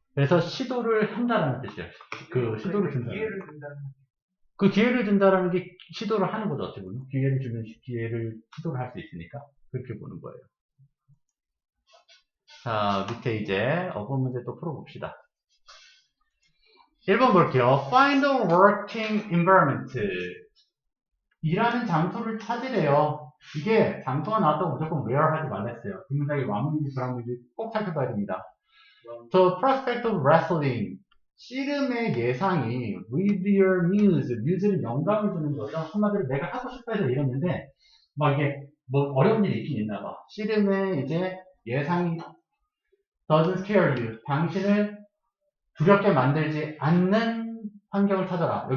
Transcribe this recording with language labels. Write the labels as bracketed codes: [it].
[ko] 그래서 시도를 한다라는 뜻이에요. 그 시도를 준다. 기회를 준다는. 그 기회를 준다라는 게 시도를 하는 거죠, 어떻게 보면. 기회를 주면 시도를 할 수 있으니까. 그렇게 보는 거예요. 자, 밑에 이제 어법 문제 또 풀어봅시다. 1번 볼게요. [en] Find a working environment. [ko] 일하는 장소를 찾으래요. 이게 장소가 나왔다고 무조건 where 하지 말랬어요. 그 문장이 완문인지 불완문인지 꼭 살펴봐야 됩니다. [en] The prospect of wrestling. [ko] 씨름의 예상이 [en] with your muse [ko] 는 영감을 주는 거죠. 한마디로 내가 하고 싶어 해서 이랬는데 막 이게 뭐 어려운 일이 있긴 있나 봐. 씨름의 이제 예상이 [en] doesn't scare you. [ko] 당신을 두렵게 만들지 않는 환경을 찾아라.